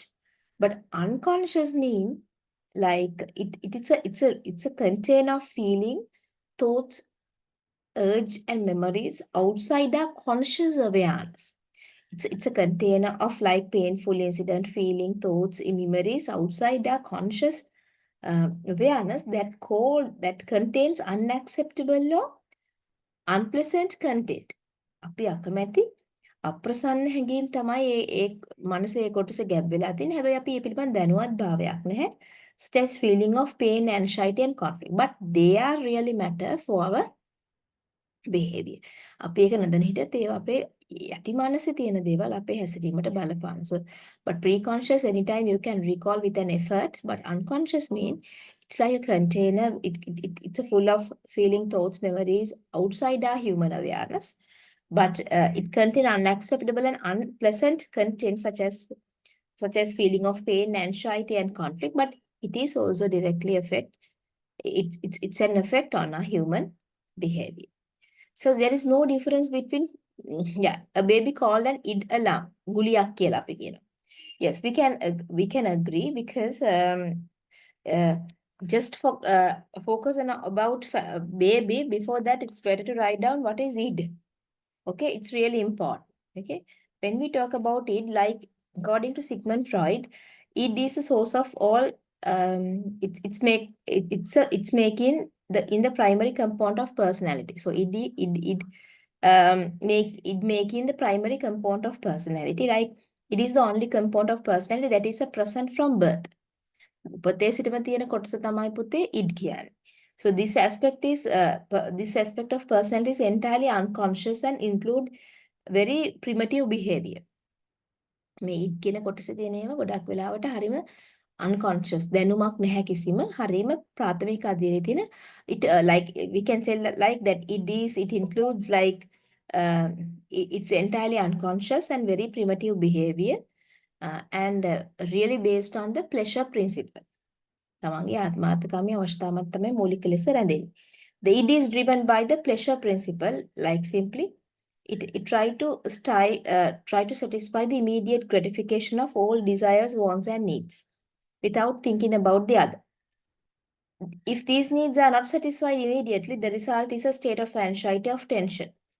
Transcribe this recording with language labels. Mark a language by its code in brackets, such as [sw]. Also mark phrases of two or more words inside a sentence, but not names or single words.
[en] But unconscious mean like it's a container of feeling, thoughts, urge, and memories outside our conscious awareness. It's a container of like painful incident, feeling, thoughts, memories outside our conscious awareness that contains unacceptable or unpleasant content. [si] අපි අකමැති අප්‍රසන්න හැඟීම් තමයි ඒ මනසේ කොටස ගැබ් වෙලා තියෙන්නේ. හැබැයි අපි ඒ පිළිබඳ දැනුවත් භාවයක් නැහැ. [en] Such as feeling of pain, anxiety, and conflict. But they are really matter for our behavior. [si] අපි ඒක නොදැන හිටියත් ඒවා අපේ යටි මනසේ තියෙන දේවල් අපේ හැසිරීමට බලපාන. [en] So, but pre-conscious, anytime you can recall with an effort, but unconscious mean it's like a container. It's a full of feeling, thoughts, memories outside our human awareness. But it contains unacceptable and unpleasant content such as feeling of pain, anxiety, and conflict. But it is also directly affect it's an effect on a human behavior. So there is no difference between yeah, a baby called an id alarm [si] ගුලියක් කියලා අපි කියනවා. [en] Yes, we can agree because uh, just for focus on about baby. Before that, it's better to write down what is id. Okay, it's really important. Okay, when we talk about it, like according to Sigmund Freud, it is the source of all. It's making the in the primary component of personality. So it making the primary component of personality. Like it is the only component of personality that is a present from birth. [si] උපතේ සිටම තියෙන කොටස තමයි පුතේ id කියන්නේ. [en] So this aspect of personality is entirely unconscious and include very primitive behavior. [si] මේ id කියන කොටසේ තියෙන ඒවා ගොඩක් වෙලාවට හරිම unconscious දැනුමක් නැහැ කිසිම හරිම ප්‍රාථමික අධීරයේ තියෙන [en] it like we can say like that it includes like it's entirely unconscious and very primitive behavior and really based on the pleasure principle. [si] තමන්ගේ ආත්මාර්ථකාමී අවශ්‍යතාවක් තමයි මූලික ලෙස රැඳෙන්නේ. [en] The id is driven by the pleasure principle, like simply it try to satisfy the immediate gratification of all desires, wants, and needs without thinking about the other. If these needs are not satisfied immediately, the result is a state of anxiety, of tension.